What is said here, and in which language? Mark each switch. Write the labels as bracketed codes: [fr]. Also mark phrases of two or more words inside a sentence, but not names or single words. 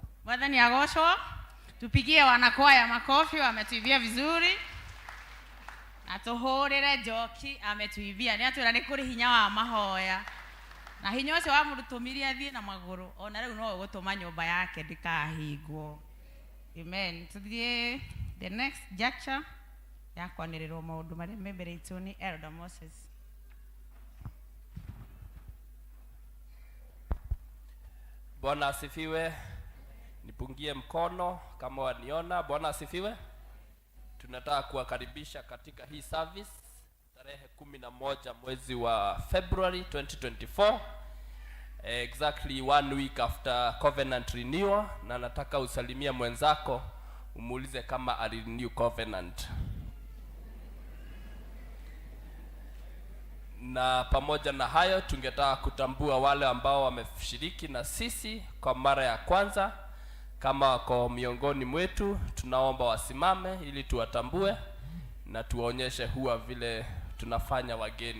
[ki] Mwathani agocwo. [sw] Tupigie wanakwaya makofi, wametuibia vizuri. Na tuhurire Njoki ametuibia. [ki] Ni atwira ni kuri hinya wa mahoya. Na hinya ucio wa murutumiria athie na maguru. Ona riu no gutuma nyumba yake ndikahingwo. Amen. Tuthie [en] the next juncture [ki] ya kwanĩrĩrwo maũndũ marĩa mebereitwo ni Elder Moses. [sw] Bwana asifiwe. Nipungie mkono kama waniona. Bwana asifiwe. Tunataka kuwakaribisha katika hii service tarehe 11 mwezi wa February 2024, [en] exactly 1 week after covenant renewal, [sw] na nataka usalimia mwenzako umuulize kama alirenew covenant. Na pamoja na hayo tungetaka kutambua wale ambao wameshiriki na sisi kwa mara ya kwanza. Kama wako miongoni mwetu, tunaomba wasimame ili tuwatambue na tuwaonyeshe huwa vile tunafanya wageni.